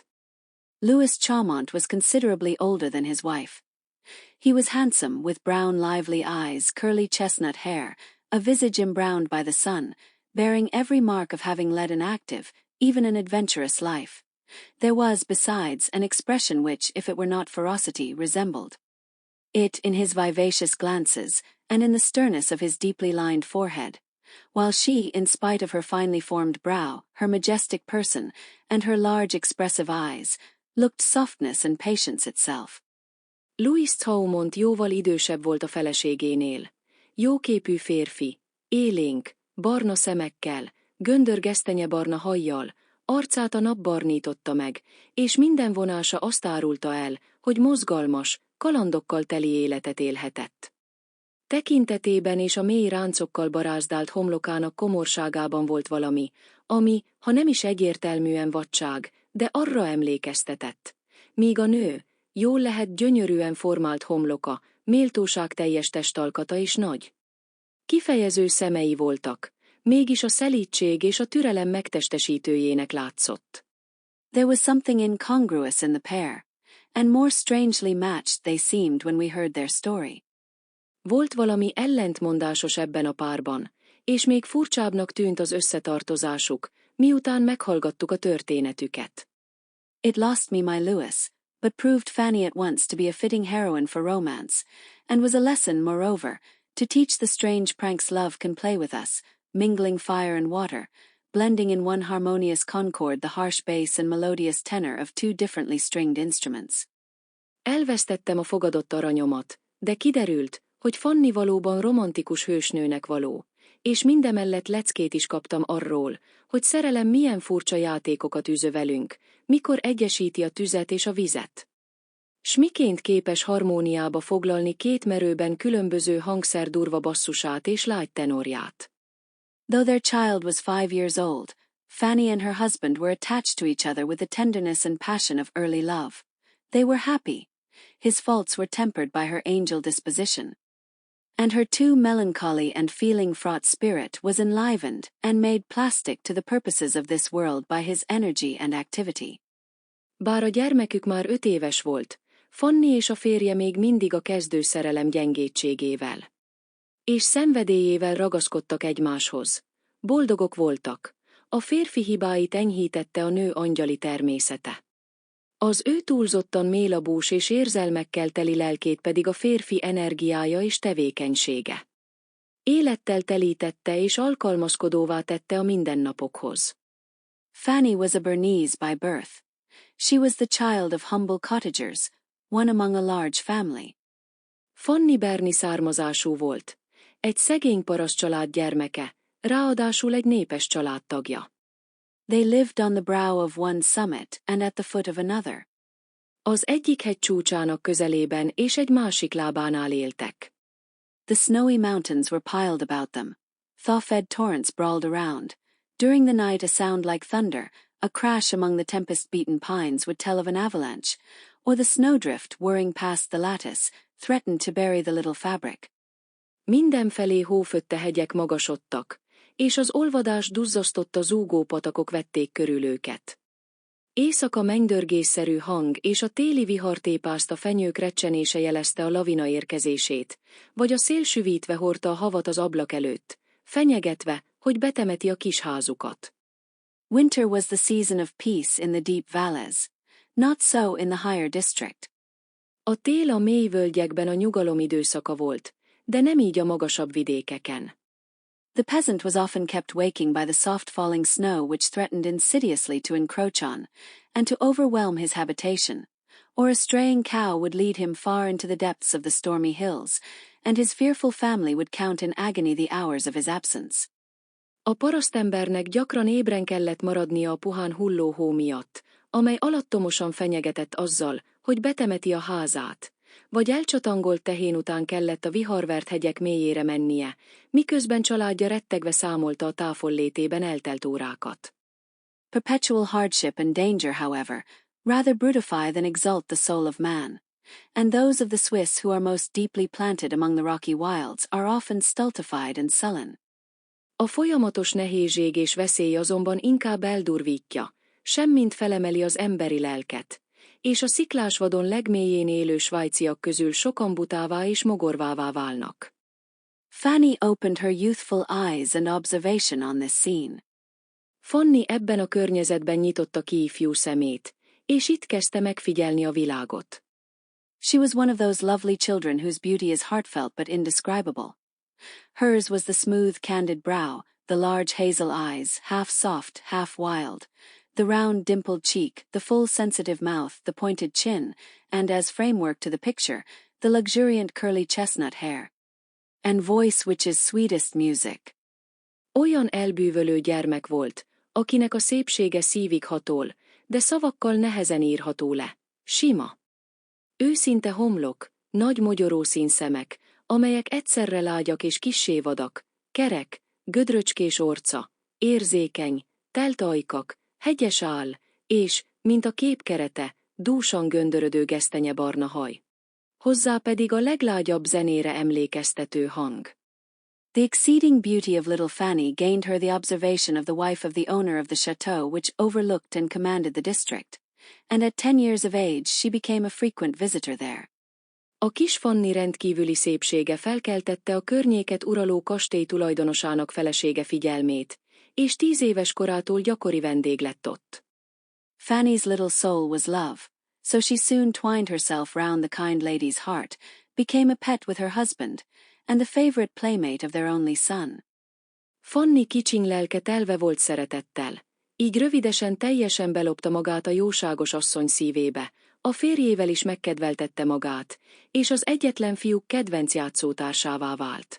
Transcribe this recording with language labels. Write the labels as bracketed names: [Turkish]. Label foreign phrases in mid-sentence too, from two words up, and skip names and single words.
[English] Louis Chalmont was considerably older than his wife. He was handsome, with brown lively eyes, curly chestnut hair, a visage embrowned by the sun, bearing every mark of having led an active, even an adventurous life. There was, besides, an expression which, if it were not ferocity, resembled it in his vivacious glances, and in the sternness of his deeply lined forehead, while she, in spite of her finely formed brow, her majestic person, and her large expressive eyes, looked softness and patience itself. [Hungarian] Louis Chaumont jóval idősebb volt a feleségénél. Jóképű férfi, élénk, barna szemekkel, göndör gesztenyebarna hajjal, arcát a nap barnította meg, és minden vonása azt árulta el, hogy mozgalmas, kalandokkal teli életet élhetett. Tekintetében és a mély ráncokkal barázdált homlokának komorságában volt valami, ami, ha nem is egyértelműen vadság, de arra emlékeztetett. Míg a nő, jól lehet gyönyörűen formált homloka, méltóságteljes testalkata is nagy. Kifejező szemei voltak, mégis a szelídség és a türelem megtestesítőjének látszott. [English] There was something incongruous in the pair, and more strangely matched they seemed when we heard their story. [Hungarian] Volt valami ellentmondásos ebben a párban, és még furcsábbnak tűnt az összetartozásuk, miután meghallgattuk a történetüket. [English] It lost me my Louis, but proved Fanny at once to be a fitting heroine for romance, and was a lesson, moreover, to teach the strange pranks love can play with us, mingling fire and water, blending in one harmonious concord the harsh bass and melodious tenor of two differently stringed instruments. [Hungarian] Elvesztettem a fogadott aranyomat, de kiderült, hogy Fanny valóban romantikus hősnőnek való, és mindemellett leckét is kaptam arról, hogy szerelem milyen furcsa játékokat űz velünk, mikor egyesíti a tüzet és a vizet. S miként képes harmóniába foglalni két merőben különböző hangszer durva basszusát és lágy tenorját. [English] Though their child was 5 years old, Fanny and her husband were attached to each other with the tenderness and passion of early love. They were happy. His faults were tempered by her angel disposition, and her too melancholy and feeling-fraught spirit was enlivened and made plastic to the purposes of this world by his energy and activity. [Hungarian] Bár a gyermekük már 5 éves volt, Fanny és a férje még mindig a kezdő szerelem gyengétségével és szenvedélyével ragaszkodtak egymáshoz. Boldogok voltak. A férfi hibáit enyhítette a nő angyali természete. Az ő túlzottan mélabús és érzelmekkel teli lelkét pedig a férfi energiája és tevékenysége. Élettel telítette és alkalmazkodóvá tette a mindennapokhoz. [English] Fanny was a Bernese by birth. She was the child of humble cottagers, one among a large family. [Hungarian] Fanny berni származású volt. Egy szegény paraszt család gyermeke, ráadásul egy népes családtagja. [English] They lived on the brow of one summit and at the foot of another. [Hungarian] Az egyik hegy csúcsának közelében és egy másik lábánál éltek. [English] The snowy mountains were piled about them. Thaw-fed torrents brawled around. During the night a sound like thunder, a crash among the tempest-beaten pines would tell of an avalanche, or the snowdrift whirring past the lattice threatened to bury the little fabric. [Hungarian] Mindenfelé hófötte hegyek magasodtak, és az olvadás duzzasztotta zúgó patakok vették körül őket. Éjszaka mennydörgésszerű hang és a téli vihar tépázta fenyők recsenése jelezte a lavina érkezését, vagy a szél süvítve hordta a havat az ablak előtt, fenyegetve, hogy betemeti a kis házukat. [English] Winter was the season of peace in the deep valleys. Not so in the higher district. [Hungarian] A tél a mély völgyekben a nyugalom időszaka volt, de nem így a magasabb vidékeken. [English] The peasant was often kept waking by the soft falling snow which threatened insidiously to encroach on, and to overwhelm his habitation, or a straying cow would lead him far into the depths of the stormy hills, and his fearful family would count in agony the hours of his absence. [Hungarian] A parasztembernek gyakran ébren kellett maradnia a puhán hulló hó miatt, amely alattomosan fenyegetett azzal, hogy betemeti a házát, vagy elcsatangolt tehén után kellett a viharvert hegyek mélyére mennie, miközben családja rettegve számolta a távollétében eltelt órákat. [English] Perpetual hardship and danger, however, rather brutify than exalt the soul of man, and those of the Swiss who are most deeply planted among the rocky wilds are often stultified and sullen. [Hungarian] A folyamatos nehézség és veszély azonban inkább eldurvítja, semmint felemeli az emberi lelket, és a sziklásvadon legmélyén élő svájciak közül sokan butává és mogorvává válnak. [English] Fanny opened her youthful eyes and observation on this scene. [Hungarian] Fanny ebben a környezetben nyitotta ki ifjú szemét, és itt kezdte megfigyelni a világot. [English] She was one of those lovely children whose beauty is heartfelt but indescribable. Hers was the smooth, candid brow, the large hazel eyes, half soft, half wild, the round, dimpled cheek, the full, sensitive mouth, the pointed chin, and as framework to the picture, the luxuriant curly chestnut hair. And voice which is sweetest music. [Hungarian] Olyan elbűvölő gyermek volt, akinek a szépsége szívig hatol, de szavakkal nehezen írható le. Sima. Őszinte homlok, nagy mogyorószín szemek, amelyek egyszerre lágyak és kissé vadak, kerek, gödröcskés orca, érzékeny, telt ajkak, hegyes áll, és, mint a kép kerete, dúsan göndörödő gesztenyebarna haj. Hozzá pedig a leglágyabb zenére emlékeztető hang. [English] The exceeding beauty of little Fanny gained her the observation of the wife of the owner of the chateau which overlooked and commanded the district, and at 10 years of age she became a frequent visitor there. [Hungarian] A kis Fanny rendkívüli szépsége felkeltette a környéket uraló kastély tulajdonosának felesége figyelmét, és 10 éves korától gyakori vendég lett ott. [English] Fanny's little soul was love, so she soon twined herself round the kind lady's heart, became a pet with her husband, and the favorite playmate of their only son. [Hungarian] Fanny kicsiny lelke telve volt szeretettel, így rövidesen teljesen belopta magát a jóságos asszony szívébe, a férjével is megkedveltette magát, és az egyetlen fiúk kedvenc játszótársává vált.